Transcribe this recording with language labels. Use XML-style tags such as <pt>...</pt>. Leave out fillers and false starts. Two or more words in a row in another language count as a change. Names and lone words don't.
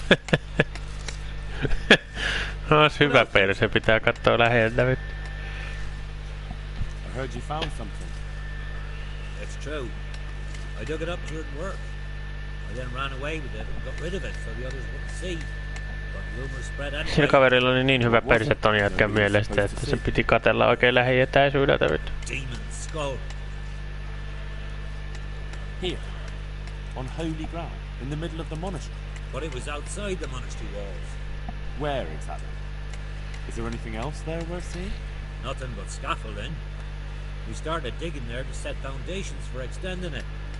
<fi>Ois hyvä perse, pitää katsoa läheltä nyt.</fi> <en>I heard you found something. It's true. I dug it up during work. I then ran away with it and got rid of it so the others wouldn't see. But rumors spread anyway.</en> <fi>Sillä kaverilla oli niin hyvä perse ton jätkän mielestä, että se piti katella oikein lähietäisyydeltä vittu.</fi> <en>Demon skull. Here. On holy ground. In the middle of the monastery. But it was outside the monastery walls. Where exactly? Is there anything else there worth seeing? Nothing but scaffolding. We started digging there to set foundations for extending it.</en>